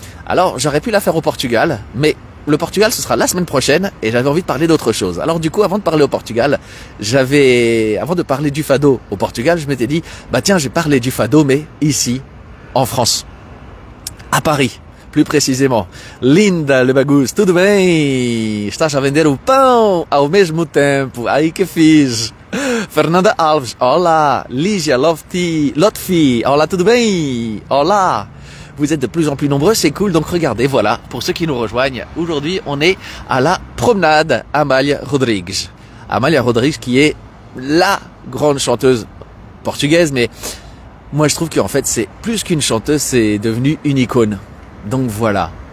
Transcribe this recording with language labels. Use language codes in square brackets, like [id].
[fr] Alors j'aurais pu la faire au Portugal, mais le Portugal ce sera la semaine prochaine et j'avais envie de parler d'autre chose. Alors du coup, avant de parler au Portugal, avant de parler du fado au Portugal, je m'étais dit, tiens, je vais parler du fado, mais ici, en France, à Paris. Plus précisément, Linda le Bagus, [pt] tudo bem? Estás a vender o pão ao mesmo tempo? Aí que fiz. Fernanda Alves, olá. Lígia Lotfi, olá, tudo bem? Olá. [fr] Vous êtes de plus en plus nombreux, c'est cool. Donc regardez, voilà, pour ceux qui nous rejoignent, aujourd'hui on est à la promenade Amália Rodrigues. Amália Rodrigues qui est la grande chanteuse portugaise, mais moi je trouve qu'en fait c'est plus qu'une chanteuse, c'est devenu une icône. Donc voilà.